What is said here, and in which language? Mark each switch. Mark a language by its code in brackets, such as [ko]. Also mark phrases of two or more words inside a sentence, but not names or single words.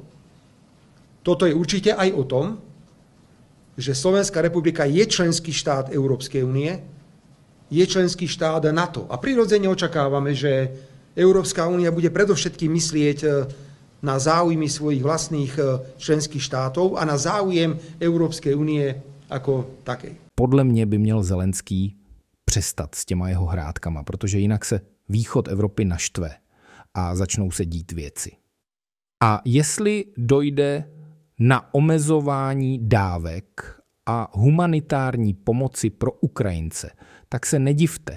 [sk] Toto je určite aj o tom, že Slovenská republika je členský štát Európskej únie, je členský štát NATO. A prirodzene očakávame, že Európska únia bude predovšetkým myslieť na záujmy svojich vlastných členských štátov a na záujem Európskej únie ako takej. [cs] Podle mě by měl Zelenský přestat s těma jeho hrádkama, protože jinak se východ Evropy naštve a začnou se dít věci. A jestli dojde na omezování dávek a humanitární pomoci pro Ukrajince, tak se nedivte.